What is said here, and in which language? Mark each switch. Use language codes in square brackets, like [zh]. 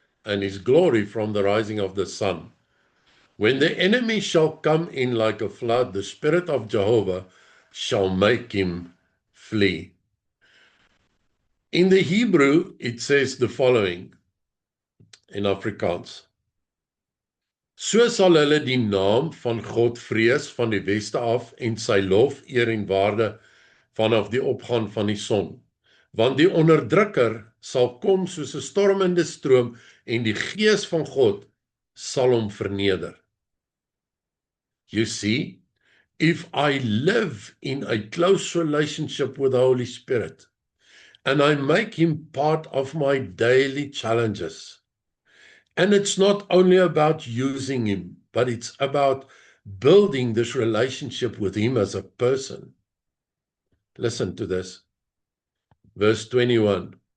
[en] and his glory from the rising of the sun. When the enemy shall come in like a flood, the Spirit of Jehovah shall make him flee. In the Hebrew, it says the following in Afrikaans. [af] So sal hulle die naam van God vrees van die weste af en sy lof, eer en waarde vanaf die opgaan van die son. Want die onderdrukker sal kom soos 'n stormende stroom en die gees van God sal hom verneder. [en] You see, if I live in a close relationship with the Holy Spirit and I make him part of my daily challenges, and it's not only about using him, but it's about building this relationship with him as a person. Listen to this. Verse 21.